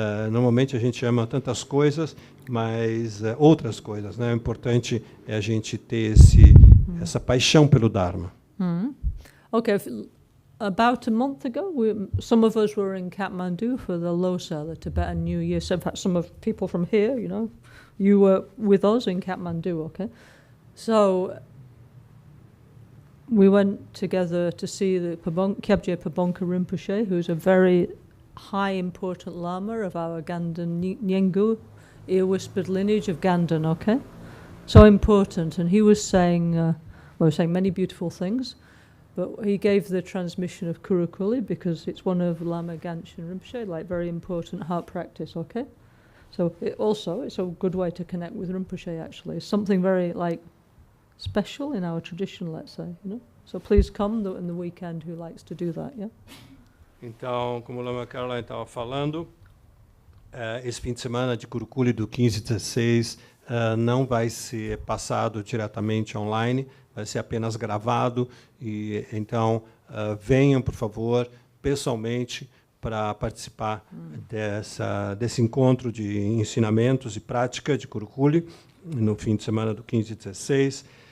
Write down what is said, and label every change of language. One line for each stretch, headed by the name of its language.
Portuguese: Normalmente a gente ama tantas coisas, mas outras coisas, né? O importante é a gente ter essa paixão pelo Dharma.
English: Okay, about a month ago, some of us were in Kathmandu for the Losar, the Tibetan New Year. So in fact, some of people from here, you know, you were with us in Kathmandu, okay? So we went together to see the Kyabje Pabonka Rinpoche, who's a very high important Lama of our Ganden Nyengu, ear-whispered lineage of Ganden, okay? So important. And he was saying, saying many beautiful things, but he gave the transmission of Kurukuli because it's one of Lama Gangchen Rinpoche, like very important heart practice, okay? So it's a good way to connect with Rinpoche actually. It's something very like special in our tradition, let's say, you know? So please come in the weekend who likes to do that, yeah?
Portuguese: Então, como a Lama Caroline estava falando, esse fim de semana de Kurukuli do 15 e 16 não vai ser passado diretamente online, vai ser apenas gravado, e então venham, por favor, pessoalmente para participar desse encontro de ensinamentos e prática de Kurukuli no fim de semana do 15 e 16.